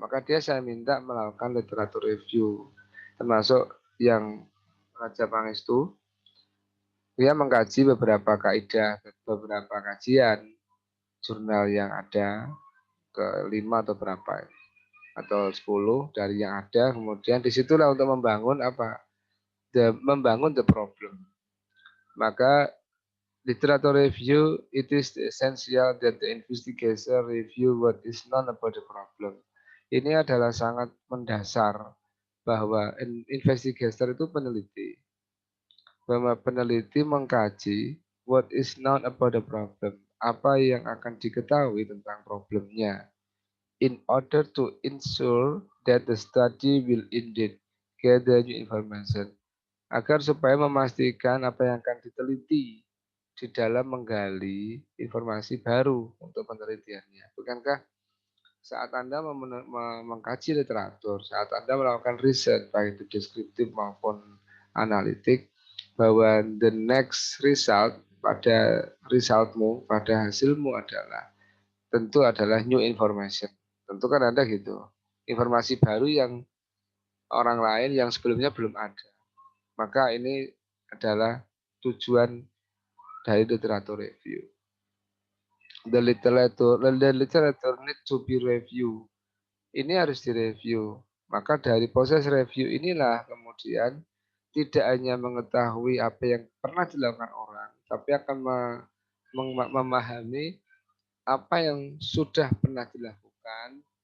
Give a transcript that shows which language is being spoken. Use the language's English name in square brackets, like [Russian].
[Indonesian] Maka saya minta melakukan literatur review, termasuk yang Raja Pangestu. Dia mengkaji beberapa kaidah, beberapa kajian jurnal yang ada, ke 5 atau berapa, atau 10 dari yang ada. Kemudian disitulah untuk membangun apa? Membangun [English] the problem. Maka literature review, it is essential that the investigator review what is known about the problem. [Indonesian] Ini adalah sangat mendasar bahwa investigator itu peneliti. Bahwa peneliti mengkaji [English] what is known about the problem. [Indonesian] Apa yang akan diketahui tentang problemnya. [English] In order to ensure that the study will indeed gather new information. [Indonesian] Agar supaya memastikan apa yang akan diteliti di dalam menggali informasi baru untuk penelitiannya. Bukankah saat Anda mengkaji literatur, saat Anda melakukan riset, baik itu deskriptif maupun analitik, bahwa [English] the next result [Indonesian] pada resultmu, pada hasilmu adalah tentu adalah new information. Tentu kan Anda gitu. Informasi baru yang orang lain yang sebelumnya belum ada. Maka ini adalah tujuan dari literatur review. [English] The literature need to be review. [Indonesian] Ini harus direview. Maka dari proses review inilah kemudian tidak hanya mengetahui apa yang pernah dilakukan orang, tapi akan memahami apa yang sudah pernah dilakukan.